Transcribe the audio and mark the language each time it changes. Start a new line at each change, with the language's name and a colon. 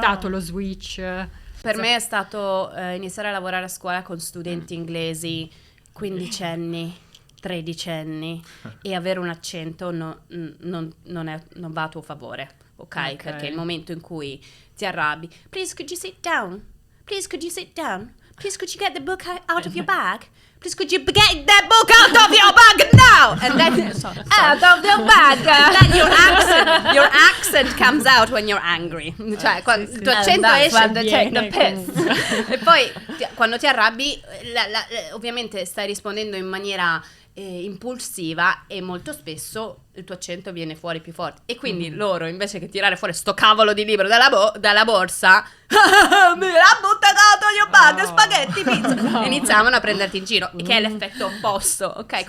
Italian: stato lo switch? Per me è stato iniziare a lavorare a scuola con studenti inglesi, 15enni, 13enni, e avere un accento non va a tuo favore, ok? Perché il momento in cui ti arrabbi,
English: please could you sit down? Please could you sit down? Please could you get the book out of your bag? Please could you get that book out of your bag now? And then out of the bag. And then your accent comes out when you're angry.
Italian: Cioè, il tuo accento esce
English: when they take the piss.
Italian: e poi quando ti arrabbi, ovviamente stai rispondendo in maniera impulsiva e molto spesso il tuo accento viene fuori più forte. E quindi loro, invece che tirare fuori sto cavolo di libro dalla borsa, me l'ha buttato io bag, spaghetti, pizza, iniziavano a prenderti in giro, che è l'effetto opposto, ok?